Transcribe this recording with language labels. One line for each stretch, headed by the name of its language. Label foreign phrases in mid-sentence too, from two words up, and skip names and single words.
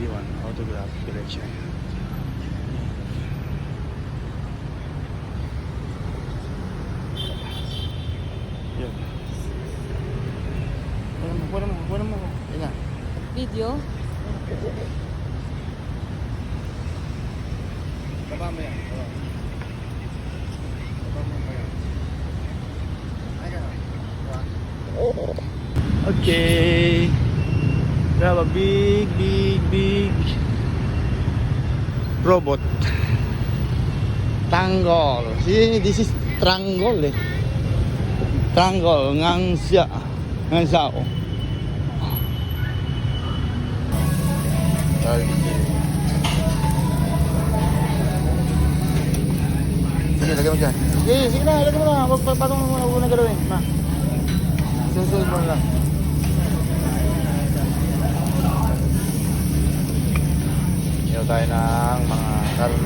English: Autograph collection. Yun.
Filipino: Kunin mo. Yan na. Video? Baba mo yan. Okay.
English: We have a big robot. Tanggol. See, this is Tranggol eh. Tranggol. Ngang sao.
Filipino: Sige, lagay mo dyan. Sige na, lagay mo na. Patong mo na galawin. Susunod mo lang. Iyaw tayo ng mga karne.